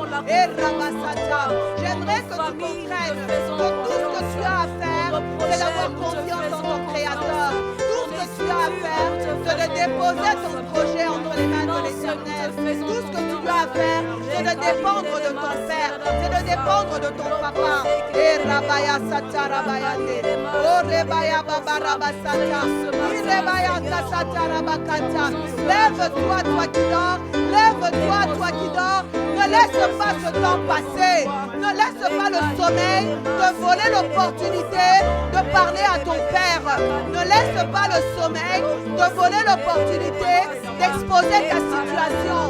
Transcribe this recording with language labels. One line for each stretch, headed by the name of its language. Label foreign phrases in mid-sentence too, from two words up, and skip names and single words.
French: Et Rabasata, j'aimerais que tu comprennes que tout ce que tu as à faire, c'est d'avoir confiance en ton Créateur. Tout ce que tu as à faire, c'est de déposer ton projet entre les mains de l'Éternel. Tout ce que tu as à faire, c'est de dépendre de ton Père, c'est de dépendre de ton Papa. Et Rabaya Sata Rabayande, oh Rebaya Baba Rabasata, Rebaya Sata Rabakata. Lève-toi, toi qui dors, lève-toi, toi qui dors. Ne laisse pas ce temps passer, ne laisse pas le sommeil te voler l'opportunité de parler à ton Père. Ne laisse pas le sommeil te voler l'opportunité d'exposer ta situation.